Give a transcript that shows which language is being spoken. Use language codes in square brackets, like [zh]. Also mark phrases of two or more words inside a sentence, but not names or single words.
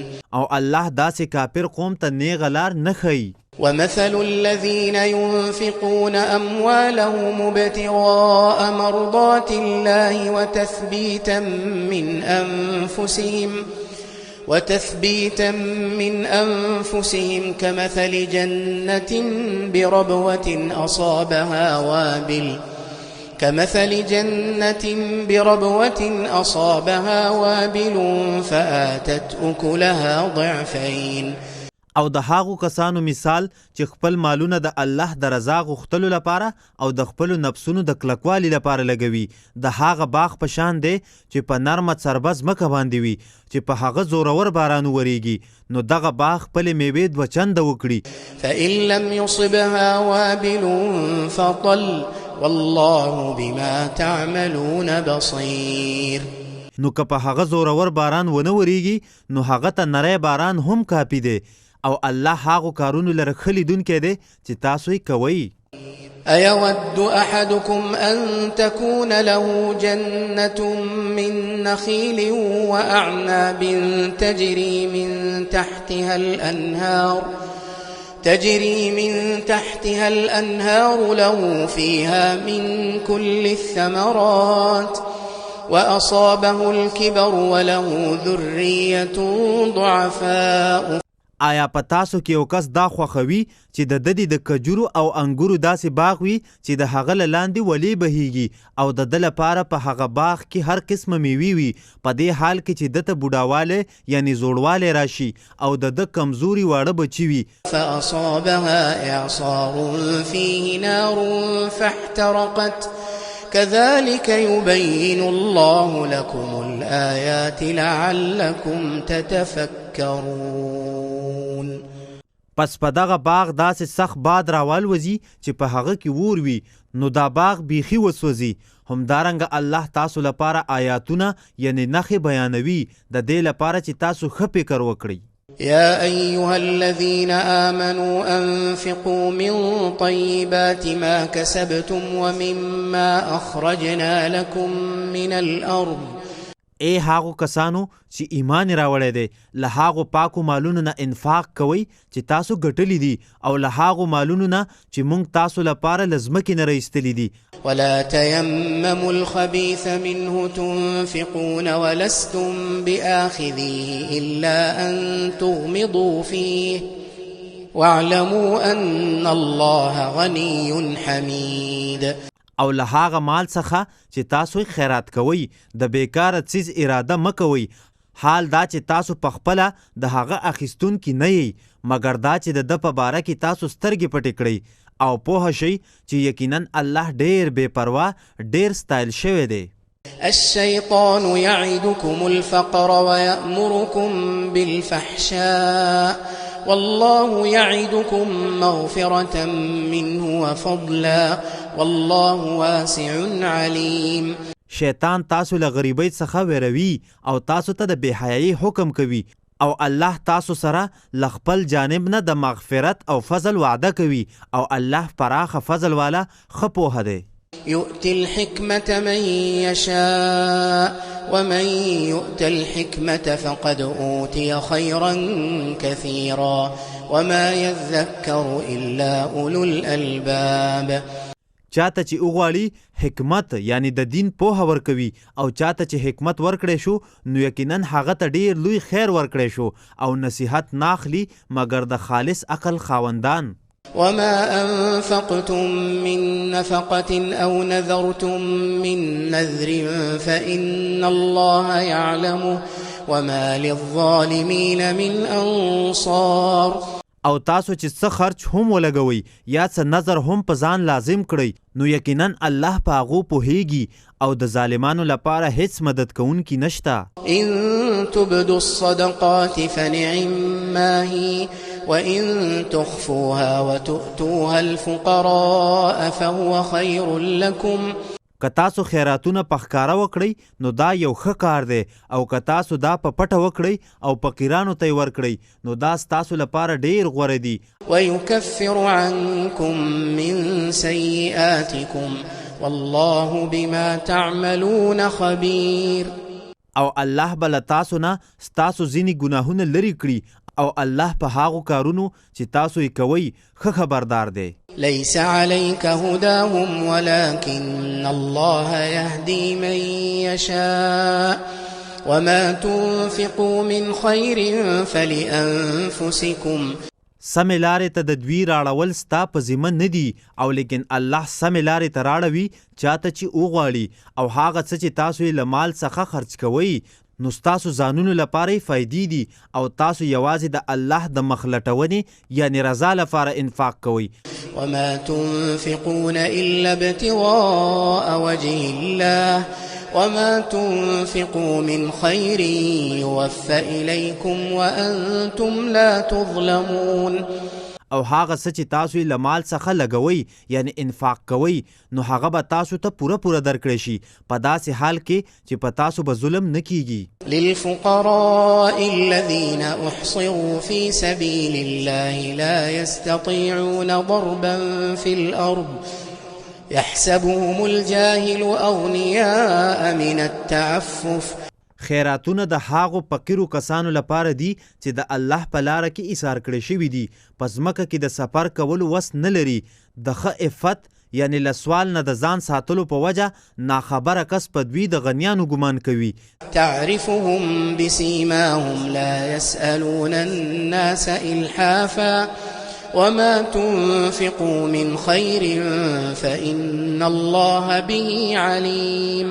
[ps] او الله داسې کافر قوم ته نیغه لار نه ښیي. [ar] ومثل الذين ينفقون أموالهم ابتغاء مرضات الله وتثبيتا من أنفسهم كمثل جنة بربوة أصابها وابل فآتت أكلها ضعفين. [ps] او د هغو کسانو مثال چې خپل مالونه د الله د رضا غوښتلو لپاره او د خپلو نفسونو د کلکوالي لپاره لګوي د هغه باغ په شان دی چې په نرمه څربه ځمکه باندې وي چې په هغه زورور باران وریږي نو دغه باغ خپلې میوې دوه چنده وکړي. [ar] فإن لم يصبها وابل فطل والله بما تعملون بصير. [ps] نو که په هغه زورور باران ونه وریږي نو هغه ته نری باران هم کافي دی او الله هغو کارونو لره ښه لیدونکی دی چې تاسو یې کوئ. [ar] أيود أحدكم أن تكون له جنة من نخيل وأعناب تجري من تحتها الأنهار له فيها من كل الثمرات وأصابه الكبر وله ذرية ضعفاء. [ps] آیا په تاسو کې یو کس دا خوښوي چې د ددې د کجورو او انګورو داسې باغ وي چې د هغه له لاندې ولې بهیږي او د ده لپاره په هغه باغ کې هر قسمه میوې وي په دې حال کې چې دته بوډاوالی یعنی زوړوالی راشي او د ده کمزوري واړه بچي وي. [ar] فأصابها إعصار فيه نار فاحترقت كذلك يبين الله لكم الآيات لعلكم تتفكرون. [ps] پس په دغه باغ داسې سخت باد راوالوځي چې په هغه کې اور وي نو دا باغ بیخي وسوځي. همدارنګه الله تاسو لپاره آیاتونه یعنی نښې بیانوي د دې لپاره چې تاسو ښه فکر وکړئ. [ar] يا أيها الذين آمنوا أنفقوا من طيبات ما كسبتم ومما أخرجنا لكم من الأرض. [ps] ای هاغو کسانو چې ایمان راوړی دی له هاغو پاکو مالونو نه انفاق کوئ چې تاسو ګټلی دي او له هاغو مالونو نه چې موږ تاسو لپاره له ځمکې نه رایستلي دي [ar] ولا تيمموا الخبيث منه تنفقون ولستم بآخذيه إلا أن تغمضوا فيه واعلموا أن الله غني حميد [ps] او له هغه مال څخه چې تاسو خیرات کوئ د بیکاره څیز اراده مه کوئ حال دا چې تاسو په خپله د هغه اخیستونکي نه یئ مګر دا چې د ده په باره کې تاسو سترګې پټې کړئ او پوه شئ چې یقینا الله ډېر بې پروا ډېر ستایل شوی دی [ar] الشيطان يعدكم الفقر ويأمركم بالفحشاء والله يعدكم مغفرة منه وفضلا والله واسع عليم [ps] شیطان تاسو له غریبۍ څخه ویروي او تاسو ته د بېحیایي حکم کوي او الله تاسو سره له خپل جانب نه د مغفرت او فضل وعده کوي او الله پراخه فضل والا ښه پوهه دی [ar] يؤتي الحكمة من يشاء ومن يؤت الحكمة فقد أوتي خيرا كثيرا وما يذكر إلا أولو الألباب [ps] چاته چې وغواړي حکمت یعنی د دین پوهه ورکوي او چاته چې حکمت ورکړی شو نو یقینا هغه ته ډیر لوی خیر ورکړی شو او نصیحت ناخلی مګر د خالص عقل خاوندان [ar] وما أنفقتم من نفقة أو نذرتم من نذر فإن الله يعلمه وما للظالمين من أنصار [ps] او تاسو چې څه خرچ هم ولګوئ یا څه نظر هم په ځان لازم کړئ نو یقینا الله په هغو پوهیږي او د ظالمانو لپاره هیڅ مدد کوونکی نشته [ar] إن تبدوا الصدقات فنعما هي وإن تخفوها وتؤتوها الفقراء فهو خير لكم [ps] که تاسو خیراتونه په ښکاره وکړئ نو دا یو ښه کار دی او که تاسو دا په پټه وکړئ او فقیرانو ته یې ورکړئ نو دا ستاسو لپاره ډیر غوره دي [ar] ويكفر عنكم من سيئاتكم والله بما تعملون خبير [ps] او الله به له تاسو نه ستاسو ځینې ګناهونه لرې کړي او الله په هغو کارونو چې تاسو یې کوئ ښه خبردار دی [ar] ليس عليك هداهم ولكن الله يهدي من يشاء وما تنفقوا من خير فلأنفسكم [ps] سمې لارې ته د دوی راړول ستا په ذمه نه دي او لیکن الله سمې لارې ته راړوي چاته چې وغواړي او هغه څه چې تاسو یې له مال څخه خرچ کوئ نو ستاسو ځانونو لپاره یې فایدې دي او تاسو یوازې د الله د مخ لټونې یعنې رضا لپاره انفاق کوئ [ar] وما تنفقون إلا ابتغاء وجه الله وما تنفقوا من خير يوفى إليكم وأنتم لا تظلمون [ps] او هغه څه چې تاسو یې له مال څخه لګوئ یعنی انفاق کوئ نو هغه به تاسو ته پوره درکړی شي په داسې حال کې چې په تاسو به ظلم نه کیږي [ar] للفقراء الذين احصروا في سبيل الله لا يستطيعون ضربا في الأرض يحسبهم الجاهل أغنياء من التعفف [ps] خیراتونه د هاغو فقیرو کسانو لپاره دي چې د الله په لاره کې ایثار کړی شوي دي په ځمکه کې د سفر کولو وس نه لري د ښه عفت یعنی له سوال نه د ځان ساتلو په وجه ناخبره کس په دوی د غنیانو ګمان کوي [ar] تعرفهم بسیماهم لا يسألون الناس إلحافا وما تنفقوا من خير فإن الله به عليم